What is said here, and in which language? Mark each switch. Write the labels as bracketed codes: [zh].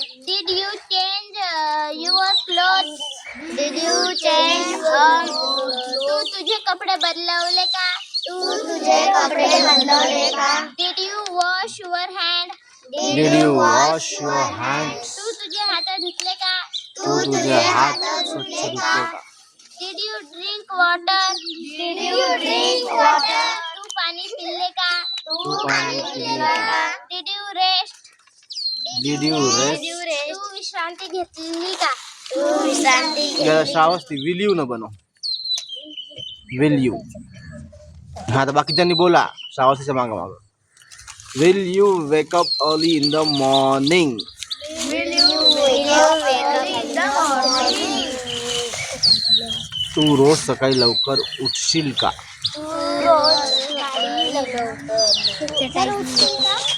[en] Did you change your clothes? Did you change [mr] तू तुझे कपडे बदलवले का? तू तुझे कपडे बदलवले का? [en] Did you wash your hand? Did you wash your hands? [mr] तू तुझे हात धुतले का? तू तुझे हात स्वच्छ धुतले का? [en] Did you drink water? Did you drink water? [mr] तू पाणी पिले का? तू पाणी पिले का? [en] Did you rest? Did you rest? [mr] तू विश्रांती घेतली का? तू विश्रांती याला श्रावस्ती [en] will you [mr] न बनव. Will you. हा तर बाकीच्यांनी बोला श्रावस्तीच्या मागं मागं. [en] Will you wake up early in the morning? Will you wake up in the morning? [mr] तू रोज सकाळी लवकर उठशील का? तू रोज सकाळी लवकर उठशील का?